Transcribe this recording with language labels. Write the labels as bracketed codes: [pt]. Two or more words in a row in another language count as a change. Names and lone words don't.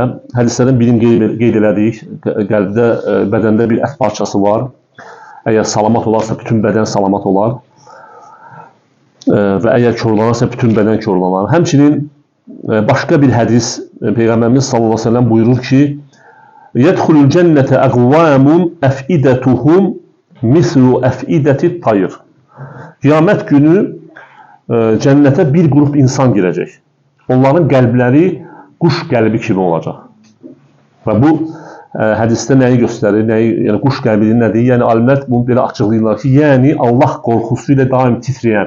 [az] Hədislərin birini qeyd elədik. Qəlbdə, bədəndə bir ət parçası var. Əgər salamat olarsa, bütün bədən salamat olar. Və əgər körlanarsa, bütün bədən körlanar. Həmçinin başqa bir hədis, Peyğəmbərimiz [ar] صلى الله عليه وسلم [az] buyurur ki, [ar] يَدْخُلُ الْجَنَّةَ أَغْوَامٌ أَفْئِدَتُهُمْ مِثْلُ أَفْئِدَةِ الطَّيْرِ. [az] Qiyamət günü cənnətə bir qrup insan girəcək. Onların qəlbləri quş qəlbi kimi olacaq. Və bu hədisdə nəyi göstərir? Yəni quş qəlbi nədir? Yəni alimlər bunu belə açıqlayırlar ki, yəni Allah qorxusu ilə daim titrəyən.